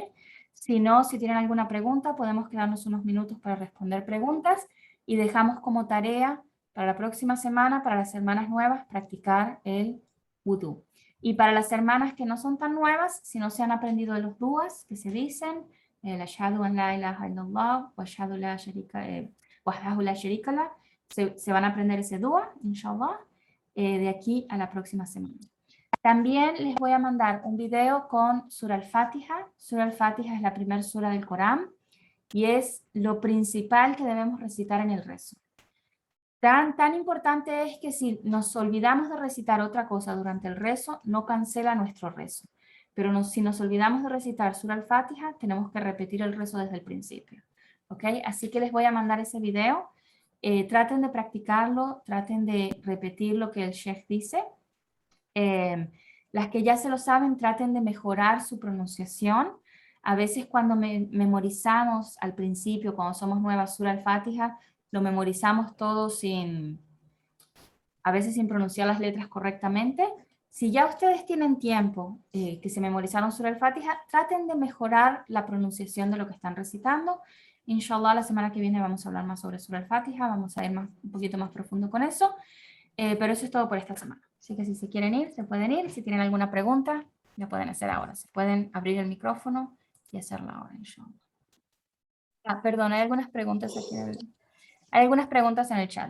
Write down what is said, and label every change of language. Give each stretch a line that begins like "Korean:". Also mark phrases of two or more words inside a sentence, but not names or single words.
Spanish: Si no, si tienen alguna pregunta, podemos quedarnos unos minutos para responder preguntas y dejamos como tarea para la próxima semana, para las hermanas nuevas, practicar el wudú. Y para las hermanas que no son tan nuevas, si no se han aprendido de los duas que se dicen, el
Arabic: أشهد أن لا إله إلا الله وأشهد لا شريك وحده لا شريك له,
Spanish: se van a aprender ese dua, inshallah, de aquí a la próxima semana. También les voy a mandar un video con Surah al-Fatiha. Surah al-Fatiha es la primera sura del Corán y es lo principal que debemos recitar en el rezo. Tan importante es que si nos olvidamos de recitar otra cosa durante el rezo, no cancela nuestro rezo. Pero si nos olvidamos de recitar Surah al-Fatiha, tenemos que repetir el rezo desde el principio. ¿Ok? Así que les voy a mandar ese video. Traten de practicarlo, traten de repetir lo que el Sheikh dice. Las que ya se lo saben, traten de mejorar su pronunciación. A veces cuando memorizamos al principio, cuando somos nuevas, Surah al-Fatiha, lo memorizamos todo a veces sin pronunciar las letras correctamente. Si ya ustedes tienen tiempo que se memorizaron Surah al-Fatiha, traten de mejorar la pronunciación de lo que están recitando. Inshallah, la semana que viene vamos a hablar más sobre Surah al-Fatiha, vamos a ir un poquito más profundo con eso. Pero eso es todo por esta semana. Así que si se quieren ir, se pueden ir. Si tienen alguna pregunta, la pueden hacer ahora. Se pueden abrir el micrófono y hacerla ahora, inshallah. Perdón, hay algunas preguntas aquí. Hay algunas preguntas en el chat.